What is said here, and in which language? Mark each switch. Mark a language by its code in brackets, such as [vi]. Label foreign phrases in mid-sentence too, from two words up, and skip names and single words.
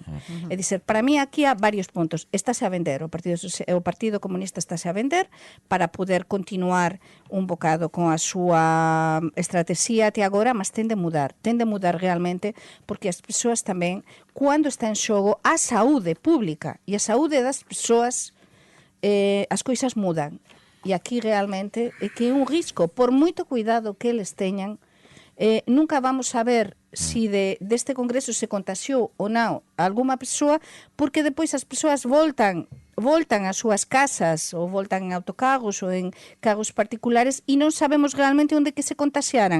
[gl] É dizer, para mí aquí há varios puntos. Estáse a vender, o Partido Comunista estáse a vender para poder continuar un bocado con a súa estrategia até agora, mas ten de mudar realmente, porque as persoas tamén, cando está en xogo a saúde pública e a saúde das persoas, [pt] as coisas mudam. E aqui realmente é que é um risco, por muito cuidado que eles tenham, nunca vamos saber se deste congresso se contagiou ou não alguma pessoa, porque depois as pessoas voltam às suas casas, ou voltam em autocarros ou em carros particulares, e não sabemos realmente onde que se contagiaram.